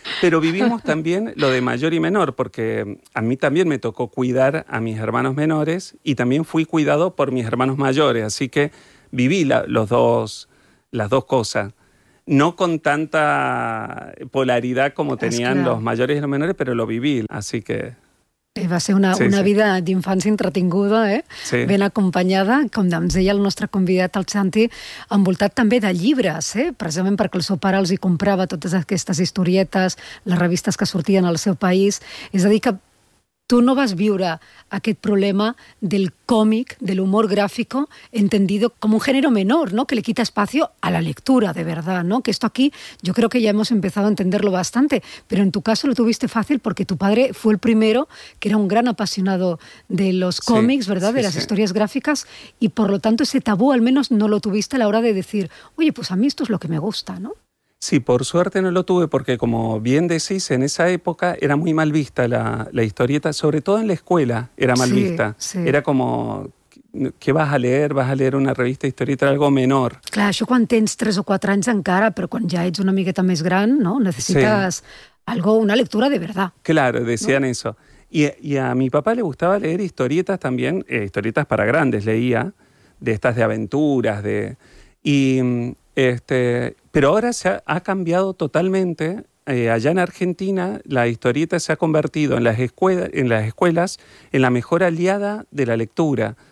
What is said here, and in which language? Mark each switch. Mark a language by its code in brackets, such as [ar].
[es] Pero vivimos también lo de mayor y menor, porque a mí también me tocó cuidar a mis hermanos menores y también fui cuidado por mis hermanos mayores. Así que viví las dos cosas. No con tanta polaridad como tenían los mayores y los menores, pero lo viví, así que... [ca] Va ser una vida d'infància entretinguda, eh? Sí. Ben acompanyada, com ens deia el nostre convidat, el Santi, envoltat també de llibres, eh? Precisament perquè el seu pare els hi comprava totes aquestes historietes, les revistes que sortien al seu país. És a dir, que tu no vas viure aquest problema del còmic, de l'humor gràfic, entendido com un gènere menor, ¿no?, [es] que le quita espacio a la lectura, de verdad, [ca] ¿no? [es] Que esto aquí yo creo que ya hemos empezado a entenderlo bastante, pero en tu caso lo tuviste fácil porque tu padre fue el primero que era un gran apasionado de los còmics, sí, ¿verdad?, sí, de las, sí, historias gráficas, y por lo tanto ese tabú al menos no lo tuviste a la hora de decir, oye, pues a mí esto es lo que me gusta, ¿no? Sí, por suerte no lo tuve, porque como bien decís, en esa época era muy mal vista la historieta, sobre todo en la escuela era mal, sí, vista. Sí. Era como, ¿qué vas a leer? ¿Vas a leer una revista historieta? Algo menor. [ca] Clar, això quan tens 3 o 4 anys encara, però quan ja ets una miqueta més gran, ¿no?, necessites, sí, [es] algo, una lectura de verdad. Claro, decían, ¿no?, eso. Y a mi papá le gustaba leer historietas también, historietas para grandes, leía, de estas de aventuras, de... Pero ahora se ha cambiado totalmente. Allá en Argentina la historieta se ha convertido en las escuelas en la mejor aliada de la lectura.